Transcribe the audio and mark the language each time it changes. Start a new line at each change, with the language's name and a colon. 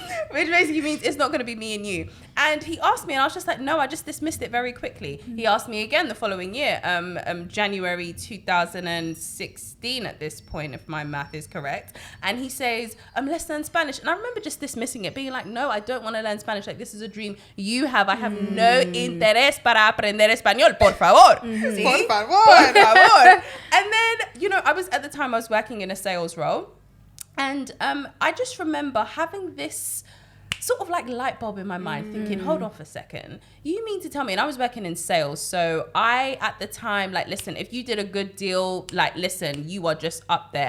English: Which basically means it's not going to be me and you. And he asked me, and I was just like, no, I just dismissed it very quickly. He asked me again the following year, January 2016 at this point, if my math is correct. And he says, let's learn Spanish. And I remember just dismissing it, being like, no, I don't want to learn Spanish. Like, this is a dream you have. I have no
Spanish: interés para aprender español, por favor. ¿Sí? Por favor. Por favor.
English: And then, you know, at the time I was working in a sales role. And I just remember having this sort of like light bulb in my mind, thinking, hold on for a second. You mean to tell me, and I was working in sales. So I, at the time, like, listen, if you did a good deal, like, listen, you are just up there.